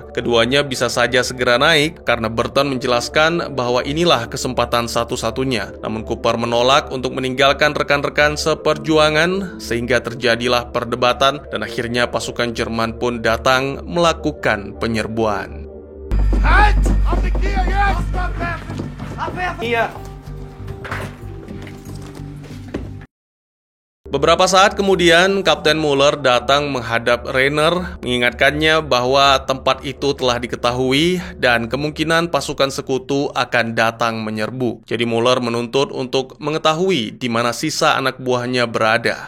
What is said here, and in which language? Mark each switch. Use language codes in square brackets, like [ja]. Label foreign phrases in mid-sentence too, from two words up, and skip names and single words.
[id] Keduanya bisa saja segera naik karena Burton menjelaskan bahwa inilah kesempatan satu-satunya. Namun Cooper menolak untuk meninggalkan rekan-rekan seperjuangan, sehingga terjadilah perdebatan dan akhirnya pasukan Jerman pun datang melakukan penyerbuan. [de] Halt! Auf die Knie jetzt! Hier. [id] Beberapa saat kemudian, Kapten Muller datang menghadap Rainer, mengingatkannya bahwa tempat itu telah diketahui dan kemungkinan pasukan sekutu akan datang menyerbu. Jadi Muller menuntut untuk mengetahui di mana sisa anak buahnya berada.